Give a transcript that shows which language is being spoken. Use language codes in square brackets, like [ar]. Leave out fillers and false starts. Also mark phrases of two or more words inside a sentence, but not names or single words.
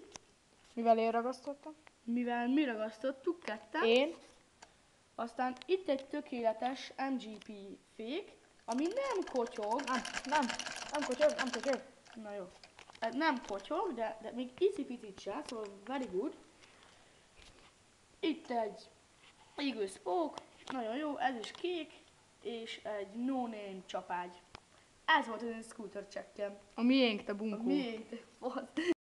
[hu] Mivel én ragasztottam? mivel mi ragasztottuk ketten. Én? Aztán itt egy tökéletes MGP fék, ami nem kotyog. Nem kotyog. Na jó. Nem kotyog, de még icipicit se, szóval [en] very good. [hu] Itt egy Eagle Spoke, nagyon jó, ez is kék, és egy [en] no name [hu] csapágy. Ez volt az én scooter checkem. A miénk, te bunkó. Miért?